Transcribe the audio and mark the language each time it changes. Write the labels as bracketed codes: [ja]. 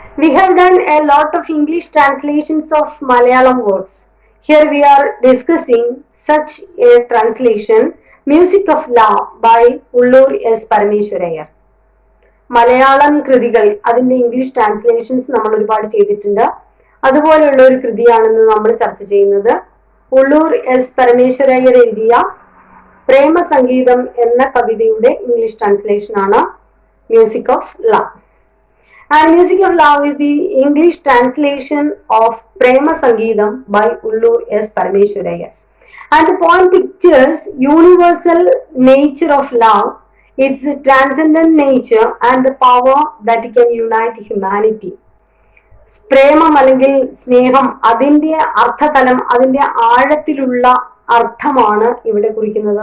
[en] We have done a lot of English translations of Malayalam words. Here we are discussing such a translation, Music of Love by Ullur S. Parameshwarayar. [ml] Malayalam കൃതികൾ അതിന്റെ English translations നമ്മൾ ഒരുപാട് ചെയ്തിട്ടുണ്ട്. അതുപോലെയുള്ള ഒരു കൃതിയാണെന്ന് നമ്മൾ ചർച്ച ചെയ്യുന്നത് ഉള്ളൂർ എസ് പരമേശ്വരയ്യർ എഴുതിയ പ്രേമസംഗീതം എന്ന കവിതയുടെ ഇംഗ്ലീഷ് ട്രാൻസ്ലേഷൻ ആണ് music of love. [en] And Music of Love is the English translation of Prema Sangeetham by Ullur S. Parameshwarayar. And the poem pictures universal nature of love, its transcendent nature and the power that can unite humanity. [ml] പ്രേമം അല്ലെങ്കിൽ സ്നേഹം അതിന്റെ അർത്ഥതലം, അതിന്റെ ആഴത്തിലുള്ള അർത്ഥമാണ് ഇവിടെ കുറിക്കുന്നത്.